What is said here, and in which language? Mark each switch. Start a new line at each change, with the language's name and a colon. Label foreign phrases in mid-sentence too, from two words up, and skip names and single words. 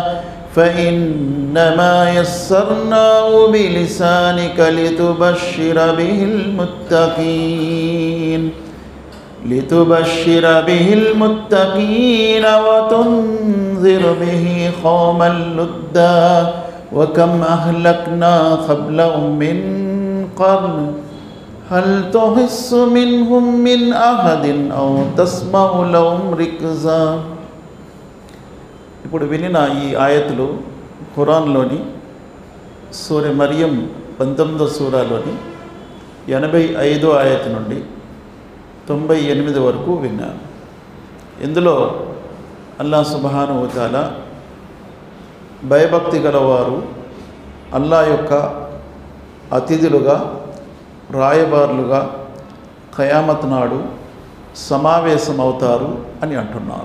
Arabic: فإنما يسرناه بلسانك لتبشر به المتقين وتنذر به قوما لدا. وكم أهلكنا قبلهم من قرن هل تحس منهم من أحد أو تسمع لهم ركزا.
Telugu: ఇప్పుడు వినిన ఈ ఆయతులు ఖురాన్లోని సూర మరియం 19వ సూరాలోని 85వ ఆయతు నుండి 98 వరకు విన్నాను. ఇందులో
Arabic: الله سبحانه وتعالى
Telugu: భయభక్తి గలవారు అల్లాహ్ యొక్క అతిథులుగా రాయబారులుగా ఖయామత్ నాడు సమావేశమవుతారు అని అంటున్నారు.